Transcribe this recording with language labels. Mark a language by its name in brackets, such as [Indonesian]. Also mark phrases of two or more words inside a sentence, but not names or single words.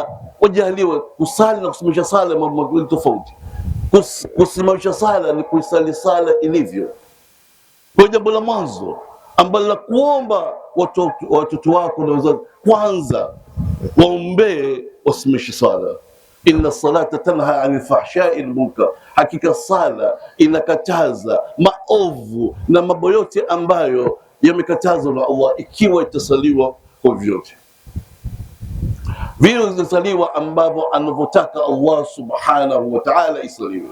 [Swahili] Wajaliwe kusali na kusimamisha sala mambo mawili tofauti. Kusimamisha sala ni kuisali sala ilivyo. Kwa jambo la mwanzo ambalo la kuomba watoto wako na wazazi, kwanza waombee wasimamishe sala. [Arabic] إن الصلاة تنهى عن الفحشاء والمنكر, [Swahili] hakika sala inakataza maovu na mambo yote ambayo yamekatazwa na Allah, ikiwa itasaliwa kwa vyote vile zisaliwa ambavyo anavyotaka Allah [Arabic] سبحانه وتعالى [Swahili] isaliwe.